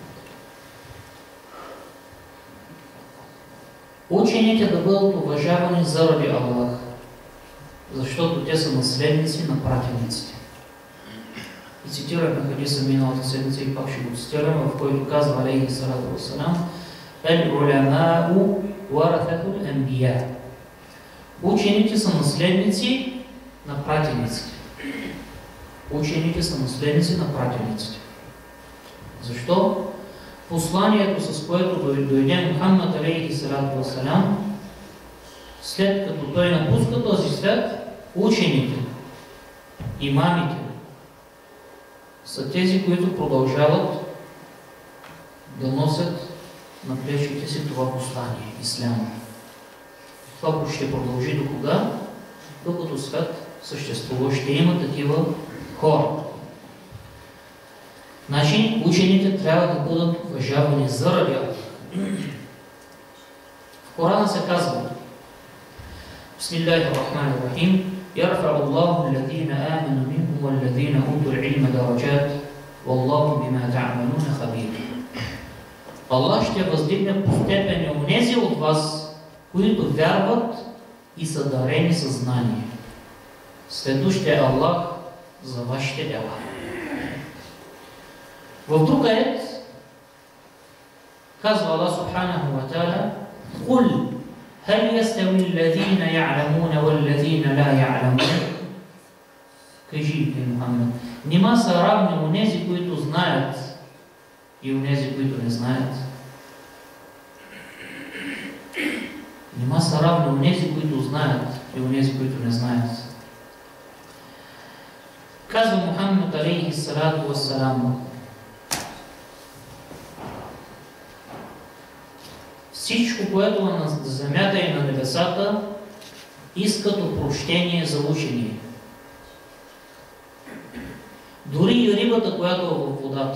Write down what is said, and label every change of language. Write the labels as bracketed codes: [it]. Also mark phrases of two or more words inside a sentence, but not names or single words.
[bg] Учените да бъдат уважавани заради Аллах, защото те са наследници на пратениците. И цитирахме хадиса миналата седмица и пак ще го цитираме, в който казва [ar] عليه الصلاة والسلام: „العلماء ورثة الأنبياء“. [bg] Учените са наследници на пратениците. Учените са наследници на пратениците. Защо? Посланието, с което дойде Мухаммад [ar] عليه الصلاة والسلام, [bg] след като той напуска този свят, учените, имамите, са тези, които продължават да носят на плещите си това послание, исляма. Това ще продължи до кога? Докато свят съществува, ще има такива хора. Значи, учените трябва да бъдат уважавани заради Аллах. В Корана се казва: [ar] بسم الله الرحمن الرحيم, يرفع الله الذين آمنوا منكم والذين أوتوا العلم درجات والله بما تعملون خبير. [bg] Allah ще въздигне по степени онези от вас, които вярват и са дарени със знание. Следващ е Аллах за вашите дела. В друг аят казва [ar] Аллах سبحانه وتعالى: "Кул هل يستوي الذين يعلمون والذين لا يعلمون?" [bg] Кажи, Мухаммад, нима са равни онези, които знаят и онези, които не знаят? Нима са равни онези, които знаят и онези, които не знаят? Казва Мухаммад [ar] عليه الصلاة والسلام: [bg] всичко, което е на земята и на небесата, искат опрощение за учение. Дори и рибата, която е в водата.